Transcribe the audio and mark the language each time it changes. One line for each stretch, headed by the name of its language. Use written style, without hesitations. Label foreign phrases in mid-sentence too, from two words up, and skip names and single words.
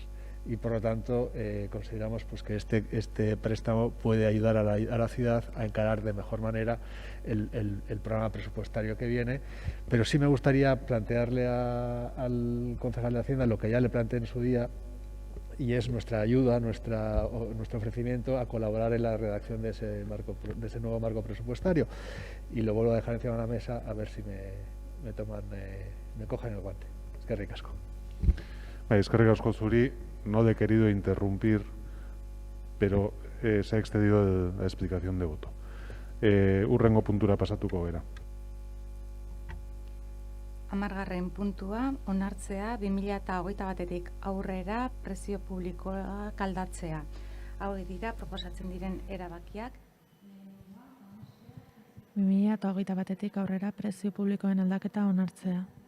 Spanish: Y por lo tanto consideramos pues que este préstamo puede ayudar a la ciudad a encarar de mejor manera el programa presupuestario que viene, pero sí me gustaría plantearle al concejal de Hacienda lo que ya le planteé en su día, y es nuestra ayuda, nuestro ofrecimiento a colaborar en la redacción de ese nuevo marco presupuestario. Y lo vuelvo a dejar encima de la mesa a ver si me cogen el guante.
Basque: Eskerrik asko. Eskerrik asko zuri.
Spanish: No le he querido interrumpir, pero se ha excedido la explicación de voto.
Basque: Hurrengo puntura pasatuko gera. 10. puntua, onartzea 2021-etik aurrera prezio publikoak aldatzea. Hauek dira proposatzen diren erabakiak. 2021-etik aurrera prezio publikoen aldaketa onartzea.